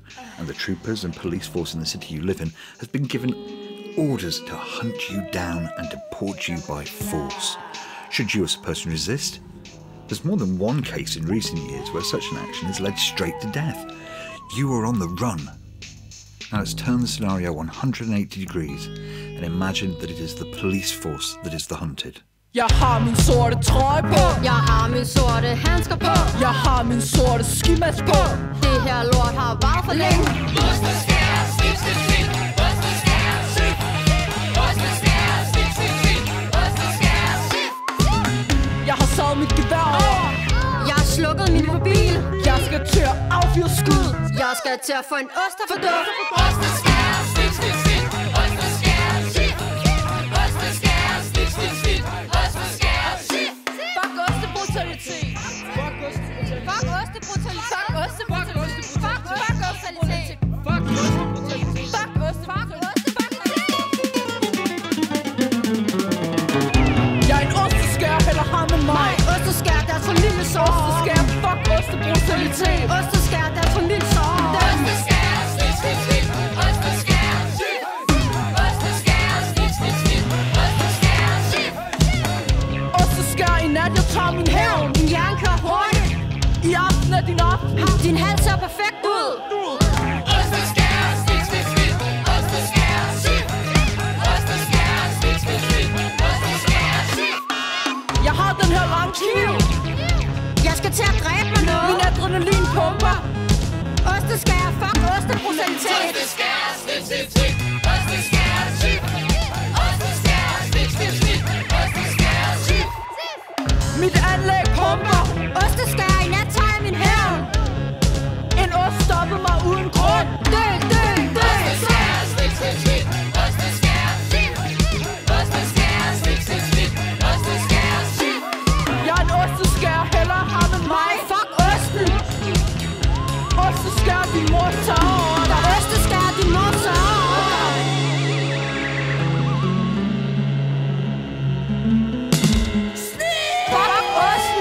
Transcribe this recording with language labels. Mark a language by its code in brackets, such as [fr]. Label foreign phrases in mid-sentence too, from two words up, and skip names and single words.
[en] And the troopers and police force in the city you live in has been given orders to hunt you down and deport you by force. Should you as a person resist? There's more than one case in recent years where such an action has led straight to death. You are on the run. Now let's turn the scenario 180 degrees and imagine that it is the police force that is the hunted. [da] Jeg har min sorte trøje på. Jeg har min sorte handsker på. Jeg har min sorte skimask på. Det her lort har varet for længe. Osteskærer Sif, Sif, Sif. Osteskærer Sif. Osteskærer Sif, Sif, Sif. Osteskærer Sif. Jeg har savet mit gevær over. Jeg har slukket min mobil. Jeg skal til at affyre skud. Jeg skal til at få en ost og forduft. Osteskærer Sif, Sif, Sif. Osteskærer Sif. Osteskærer Sif, Sif, Sif. Osteskærer Sif. Fuck ostebrutalitet. Fuck ostebrutalitet. Fuck ostebrutalitet. Fuck ostebrutalitet. Fuck ostebrutalitet. Fuck ostebrutalitet. Fuck ostebrutalitet. Jeg er en osteskærer, eller har med mig. Osteskærer, deres familie sår. Osteskærer, fuck ostebrutalitet. Osteskærer, deres familie sår. Osteskærer Sif, Sif, Sif. Osteskærer Sif. Osteskærer Sif, Sif, Sif. Osteskærer Sif. Osteskærer, i nat jeg tager min hævn. Din hjerne kører hurtigt. I aften er din aften. Din hals ser perfekt ud. Osteskærer Sif, Sif, Sif. Osteskærer Sif. Osteskærer Sif, Sif, Sif. Osteskærer Sif. Jeg har den her lange kniv. Jeg skal til at dræbe mig noget. Min adrenalin pumper. Osteskærer, fuck ostebrutalitet. Osteskærer Sif, Sif, Sif. Osteskærer Sif. Osteskærer Sif, Sif, Sif. Osteskærer Sif. Mit anlæg pumper. Osteskærer, i nat tager jeg min hævn. En ost stoppede mig uden grund. Dø, dø, dø. Osteskærer Sif, Sif, Sif. Osteskærer Sif. Osteskærer Sif, Sif, Sif. Osteskærer Sif. Jeg er en osteskærer, hellere har med mig. Fuck osten. Osteskærer, din mor tager over dig. Osteskærer, din mor tager over dig. Fuck osten.